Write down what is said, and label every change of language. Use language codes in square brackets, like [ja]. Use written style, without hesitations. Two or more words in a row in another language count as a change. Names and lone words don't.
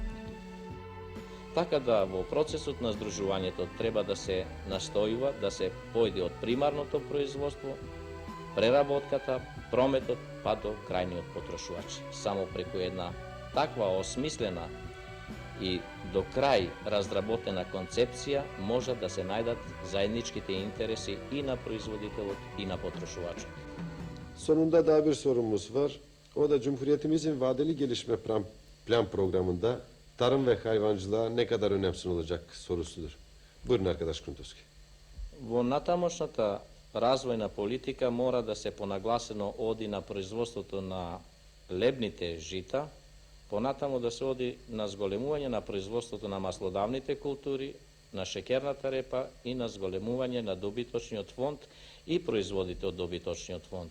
[mk] Така да во процесот на здружувањето треба да се настојува да се појде од примарното производство, преработката, прометот па до крајниот потрошувач. Само преку една таква осмислена и до крај разработена концепција може да се најдат заедничките интереси и на производителот и на потрошувачот. [tr] Sonunda daha bir sorumuz var. O da Cumhuriyetimizin vadeli gelişme plan programında tarım ve hayvancılığa ne kadar önem sunulacak sorusudur. Buyurun arkadaş Kuntovski. [mk] Во натамошната развојна политика мора да се понагласено оди на производството на лебните жита, понатамо да се оди на зголемување на производството на маслодавните култури, на шеќерната репа и на зголемување на добиточниот фонд и производите од добиточниот фонд.